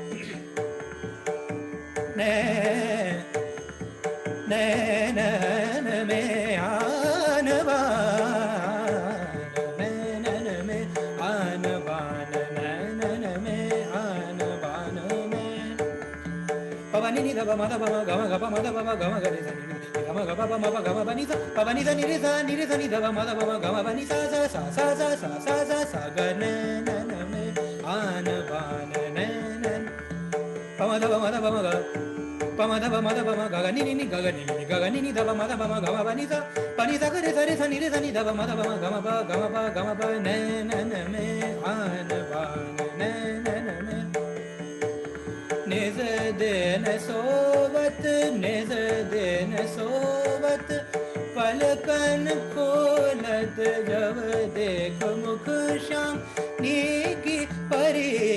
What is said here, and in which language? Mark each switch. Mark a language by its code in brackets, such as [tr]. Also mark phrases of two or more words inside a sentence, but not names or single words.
[hi] नैनन में आन बान नैनन में आन बान नैनन में आन बान पवनी नि ध म ध प म ग म ग प म ध प म ग म ग रे सा नि ग म ग प प म प ग म प नि सा प प नि सा नि रे सा नि ध प म ध प म ग म प नि सा सा ग नैनन में आन बान नैनन प म ध प म ध प म ग प म ध प म ध प म ग ग नि नि ग ग नि नि ग ग नि नि ध प म ध प म ग म प नि सा ग रे सा नि ध प म ध प म ग म प नैनन में आन बान नैनन में निज दिन सोवत निज दिन सोवत पलकन खोलत जब देख मुख श्याम नीकी परी